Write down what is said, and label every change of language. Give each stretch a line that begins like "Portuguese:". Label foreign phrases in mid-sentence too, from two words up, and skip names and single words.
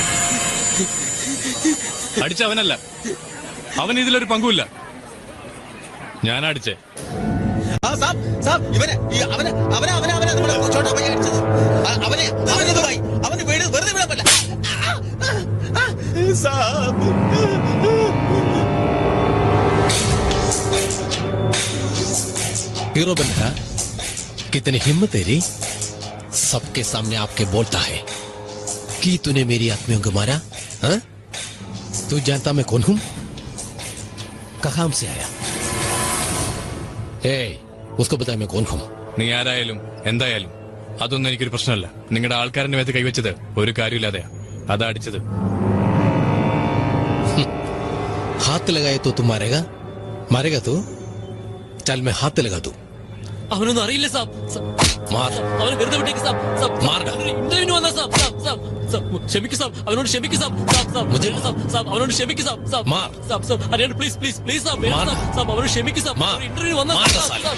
Malayalam: അടിച്ച അവനല്ല, അവൻ ഇതിലൊരു പങ്കുമില്ല. ഞാനാ അടിച്ചേ. സാർ സാർ ഇവനെ നമ്മുടെ ചോട്ടാബായി അടിച്ചത്. അവന് വെറുതെ വിടാൻ പറ്റില്ല സാർ.
Hindi: हीरो बनना कितनी हिम्मत तेरी, सबके सामने आपके बोलता है कि तूने मेरी आत्मियों को मारा। हाँ? तू जानता मैं कौन हूं? कहां से आया? ए, उसको बता मैं कौन हूं?
Malayalam: നീ ആരായാലും എന്തായാലും അതൊന്നും എനിക്കൊരു പ്രശ്നമല്ല. നിങ്ങളുടെ ആൾക്കാരന്റെ മേത്ത് കൈവച്ചത് ഒരു കാര്യമില്ലാതെയാ. അതാ അടിച്ചത്.
Hindi: हाथ लगाए तो तू मारेगा? मारेगा तू? चल मैं हाथ लगा दूं.
Malayalam: അവനൊന്നും അറിയില്ല സാബ്. मार അവനെ വെറുതെ വിട്ടേക്ക് സാബ്. ഇന്റർവ്യൂവിന് വന്ന സാബ്. ക്ഷമിക്കൂ സാബ്, അവനോട് ക്ഷമിക്കൂ സാബ്. അവനോട് ക്ഷമിക്കൂ സാബ്. മാർ. അറിയാണ്ട്
English: please please please
Malayalam: സാബ്. മാർ. അവനോട് ക്ഷമിക്കൂ സാബ്. മാർ. ഇന്റർവ്യൂവിന് വന്ന മാർ സാബ്. സാബ്.